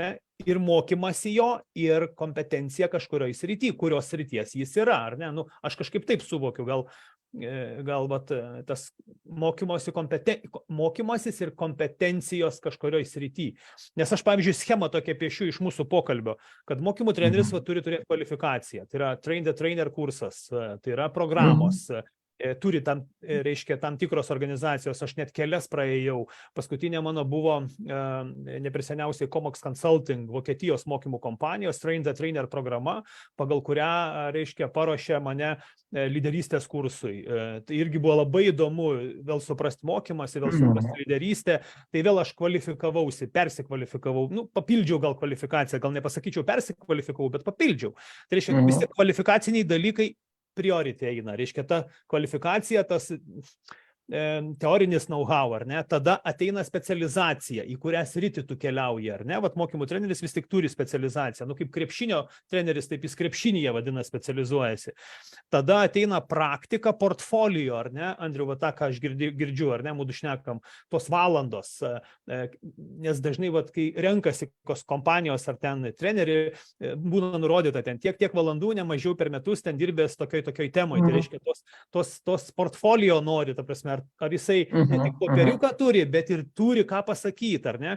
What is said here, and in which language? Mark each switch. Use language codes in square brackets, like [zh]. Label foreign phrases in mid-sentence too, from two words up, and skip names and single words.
[lt] Ir mokymasi jo, ir kompetencija kažkurioje srity, kurios srities jis yra, ar ne? Aš kažkaip taip suvokiu, gal tas mokymasis ir kompetencijos kažkurioje srity. Nes aš, pavyzdžiui, schemą tokią piešiu iš mūsų pokalbio, kad mokymų treneris turi turėti kvalifikaciją. Tai yra [en] train the trainer [lt] kursas, tai yra programos. turi tam, reiškia, tam tikros organizacijos, aš net kelias praėjau. Paskutinė mano buvo nepriseniausiai Comox Consulting, Vokietijos mokymų kompanijos, [en] Train the Trainer [lt] programa, pagal kurią, reiškia, paruošė mane lyderystės kursui. Tai irgi buvo labai įdomu vėl suprasti mokymąsi, vėl suprasti lyderystę. Tai vėl aš persikvalifikavau, papildžiau gal kvalifikaciją, gal nepasakyčiau persikvalifikavau, bet papildžiau. Tai reiškia, vis tiek kvalifikaciniai dalykai priority eina, reiškia ta kvalifikacija, tas teorinis know-how, ar ne, tada ateina specializacija, į kurią sritį tu keliauji, ar ne, vat mokymų treneris vis tik turi specializaciją, kaip krepšinio treneris, taip jis krepšinyje vadina specializuojasi. Tada ateina praktika, portfolio, ar ne, Andriu, va tą, ką aš girdžiu, ar ne, mūdu šnekam, tos valandos, nes dažnai, vat, kai renkasi kompanijos ar ten treneri, būna nurodyta ten tiek valandų, ne mažiau per metus ten dirbęs tokioj temoj, tai reiškia tos portfolio nori, ta prasme, ar jisai ne tik popieriuką turi, bet ir turi ką pasakyti, ar ne?